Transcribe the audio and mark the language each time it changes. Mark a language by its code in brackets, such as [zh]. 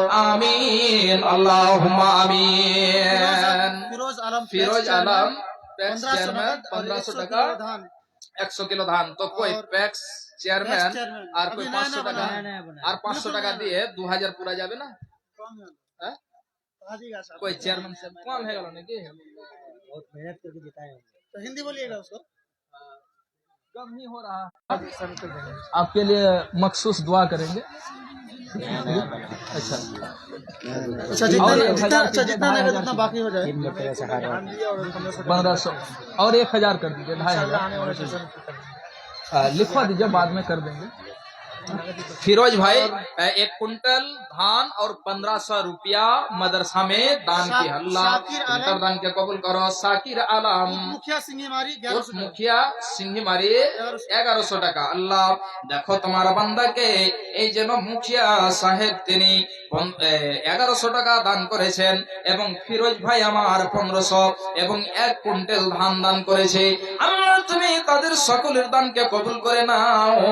[bn] আমিন আল্লাহুম্মা আমিন। Firoz Alam packs chairman 1500 টাকা, 100 kilo ধান। তো কই প্যাক্স চেয়ারম্যান আর কই 500 টাকা, আর 500 টাকা দিয়ে 2000 পুরা যাবে না? [hi] হ্যাঁ कोई चेयरमैन से कम है वाला नहीं बहुत मेहनत करके जिताए हैं। तो हिंदी बोलिएगा उसको। कम ही हो रहा। आपके लिए मखसूस दुआ करेंगे। अच्छा अच्छा जितना नगद उतना बाकी हो जाए। 1500 और 1000 कर दीजिए, 2500 लिखवा दीजिए, बाद में कर देंगे। फिरोज भाई 1 कुंटल धान और 1500 रुपया मदरसा में दान किया। अल्लाह दान के कबूल करो। साकिर आलम मुखिया सिंगी मारी मुखिया सिंही मारी 1100 টাকা। [bn] আল্লাহ দেখো তোমার বান্দাকে, এই যেন মুখিয়া সাহেব তিনি 1100 টাকা দান করেছেন এবং ফিরোজ ভাই আমার 1500 এবং 1 কুইন্টাল ধান দান করেছে। আল্লাহ তুমি তাদের সকলের দানকে কবুল করে নাও।